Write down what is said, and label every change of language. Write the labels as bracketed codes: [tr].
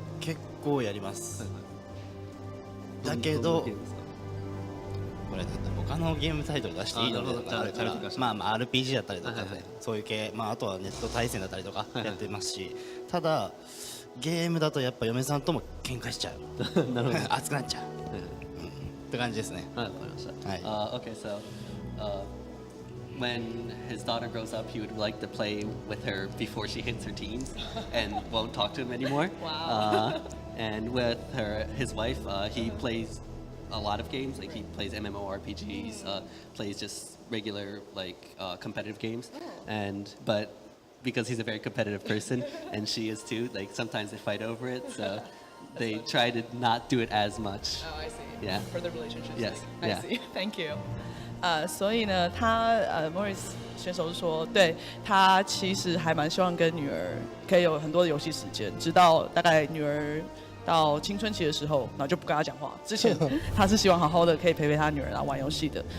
[ja] 結構やります。だけど、これ他のゲームタイトル出していいのとかあるから、RPG だったりとか、そういう系、あとはネット対戦だったりとかやってますし、ただゲームだとやっぱ嫁さんとも喧嘩しちゃう。なるほど。熱くなっちゃう。って感じですね。はい、わかりました。はい。 [en] Okay, so when his daughter grows up, he would like to play with her before she hits her teens, and won't talk to him anymore. Wow. And with his wife, he plays a lot of games. Like he plays MMORPGs, plays just regular competitive games, but because he's a very competitive person and she is too, like sometimes they fight over it. So they try to not do it as much. Oh, I see. Yeah. For the relationships. Yes, I yeah. see. Thank you. [zh] 所以呢，他Morris 选手是说，对他其实还蛮希望跟女儿可以有很多的游戏时间，直到大概女儿到青春期的时候，然后就不跟他讲话。之前他是希望好好的可以陪陪他女儿然后玩游戏的。